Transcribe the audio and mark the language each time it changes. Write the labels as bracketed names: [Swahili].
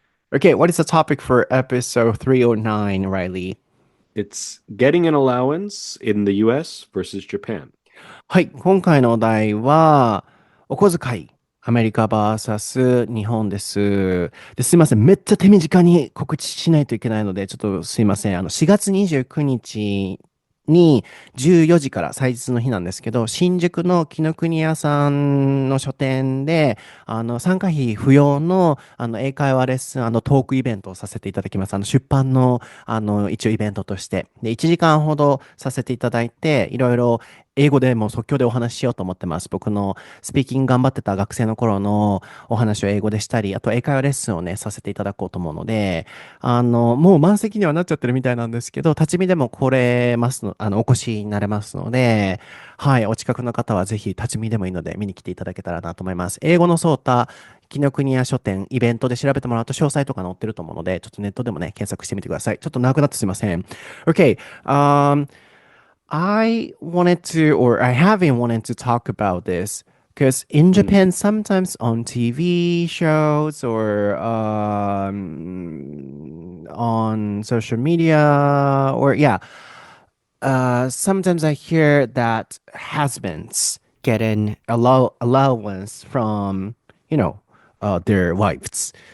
[English] Okay, what is the topic for episode 309, Riley? It's getting an allowance in the US versus Japan. [Japanese] はい、今回のお題は、お小遣い、アメリカ vs 日本です。で、すいません、めっちゃ手短に告知しないといけないので、ちょっとすいません。 4月29日に14時から祭日の日なんですけど、新宿の紀ノ国屋さんの書店で、参加費不要の、英会話レッスン、トークイベントをさせていただきます。出版の、一応イベントとして。で、1時間ほどさせていただいて、いろいろ英語でもう即興でお話ししようと思ってます。僕のスピーキング頑張ってた学生の頃のお話を英語でしたり、あと英会話レッスンをね、させていただこうと思うので、もう満席にはなっちゃってるみたいなんですけど、立ち見でも来れますの、お越しになれますので、はい、お近くの方はぜひ立ち見でもいいので見に来ていただけたらなと思います。英語のソータ、紀ノ国屋書店、イベントで調べてもらうと詳細とか載ってると思うので、ちょっとネットでもね、検索してみてください。ちょっと長くなってすいません。 [English] Okay, I wanted to, or I have been wanting to talk about this because in Mm. Japan, sometimes on TV shows or on social media, or yeah, sometimes I hear that husbands get an allowance from, their wives.